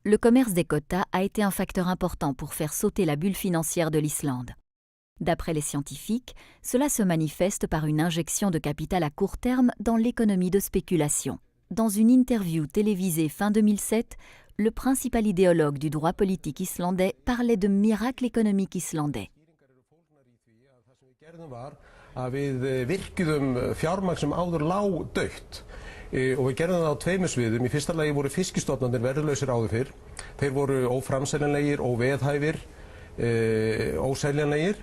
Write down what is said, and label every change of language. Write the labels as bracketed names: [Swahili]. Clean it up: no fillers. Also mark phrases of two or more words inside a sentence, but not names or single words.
[French] Le commerce des quotas a été un facteur important pour faire sauter la bulle financière de l'Islande. D'après les scientifiques, cela se manifeste par une injection de capital à court terme dans l'économie de spéculation. Dans une interview télévisée fin 2007, le principal idéologue du droit politique islandais parlait de miracle économique islandais. [Icelandic] Að við virkjuðum fjármagn sem áður lá dautt og við gerðum það á tveimur sviðum. Í fyrsta lagi voru fiskistofnarnir verðlausir áður fyrr. Þeir voru óframseljanlegir, óveðhæfir, óseljanlegir.